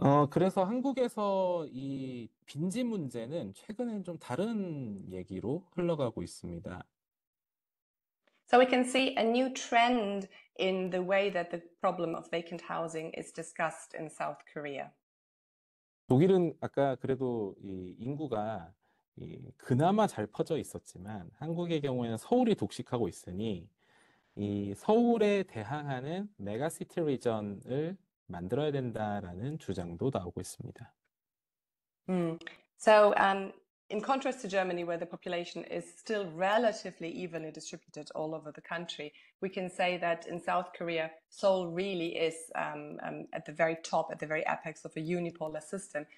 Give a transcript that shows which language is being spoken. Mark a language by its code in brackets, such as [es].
[ko] 그래서 한국에서 이 빈집 문제는 최근엔 좀 다른 얘기로 흘러가고 있습니다. [en] So we can see a new trend in the way that the problem of vacant housing is discussed in South Korea. [ko] 독일은 아까 그래도 이 인구가 그나마 잘 퍼져 있었지만 한국의 경우에는 서울이 독식하고 있으니 이 서울에 대항하는 메가시티 리전을 만들어야 된다라는 주장도 나오고 있습니다. [en] So, in contrast to Germany, where the population is still relatively evenly distributed all over the country, we can say that in South Korea, Seoul really is at the very top, at the very apex of a unipolar system.